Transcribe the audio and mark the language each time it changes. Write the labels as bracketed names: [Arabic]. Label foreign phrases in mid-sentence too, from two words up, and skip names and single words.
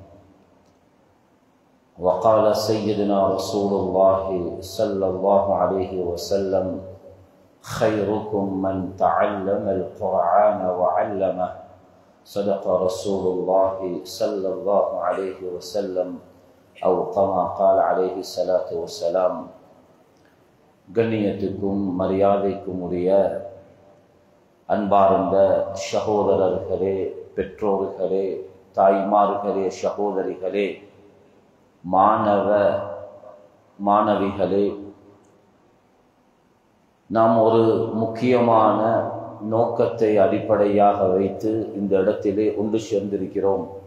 [Arabic] وقال سيدنا رسول الله صلى الله عليه وسلم: خيركم من تعلم القرآن وعلمه. صدق رسول الله صلى الله عليه وسلم أو كما قال عليه الصلاة والسلام. [Tamil] கண்ணியத்துக்கும் மரியாதைக்கும் உரிய அன்பார்ந்த சகோதரர்களே, பெற்றோர்களே, தாய்மார்களே, சகோதரிகளே, மாணவ மாணவிகளே, நாம் ஒரு முக்கியமான நோக்கத்தை அடிப்படையாக வைத்து இந்த இடத்திலே ஒன்று சேர்ந்திருக்கிறோம்.